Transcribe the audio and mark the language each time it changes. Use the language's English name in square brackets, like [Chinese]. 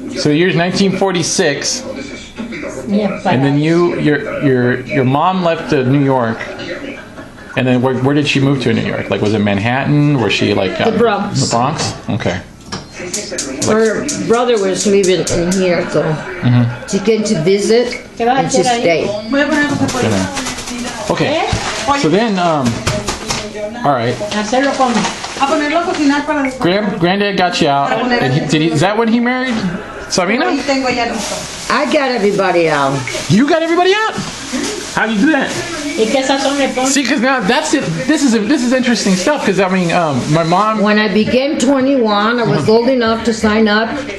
[English] So the year's 1946, and then your mom left to New York, and then where did she move to in New York? Like, was it Manhattan? Was she like The Bronx. The Bronx? Okay. Her brother was living in here, so she came to visit and she stayed. [Spanish] Voy a poner cosas por ahí. [English] Okay. So then, all right. [Spanish] Hacerlo con A ponerlo a cocinar para después. [English] Granddad got you out. And is that when he married Sabina? [Spanish] Ahí tengo ya listo. [English] I got everybody out. You got everybody out? How do you do that? [Spanish] ¿Y qué sazón le pones? [English] See, because now that's it. This is interesting stuff. Because I mean, my mom. When I became 21, I was old enough to sign up.